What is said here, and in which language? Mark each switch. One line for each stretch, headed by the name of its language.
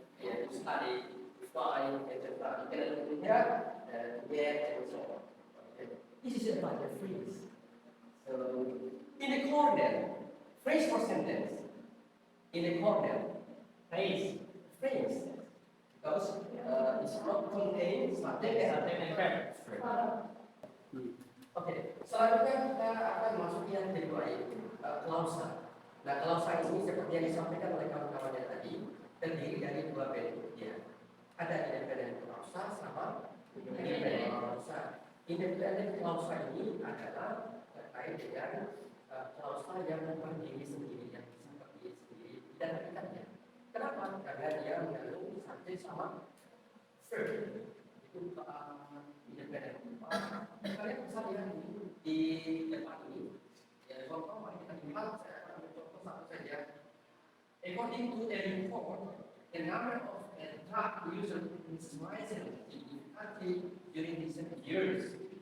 English: Yeah, to study, to fly, etc. You can look in here, get, and so on. Okay. This is about the phrase. So, in the corner, phrase or sentence? In the corner, phrase. Because it's not contain subject and verb.
Indonesian: Oke, selanjutnya kita akan masuk yang kedua yaitu klausa. Nah, klausa ini seperti yang disampaikan oleh kawan-kawannya tadi terdiri dari dua bentuk ya. Ada independen klausa sama independen klausa. Independen klausa ini adalah terkait dengan klausa yang berdiri sendiri yang bisa berdiri sendiri dan terikat. Kenapa? Karena dia mengandung subjek sama verb. Itu independen. Kalian bisa lihat di depan ini. Ya, contoh mari kita lihat. Saya akan ambil contoh satu saja.
English: According to a report, the number of drug users is rising in the country during recent years.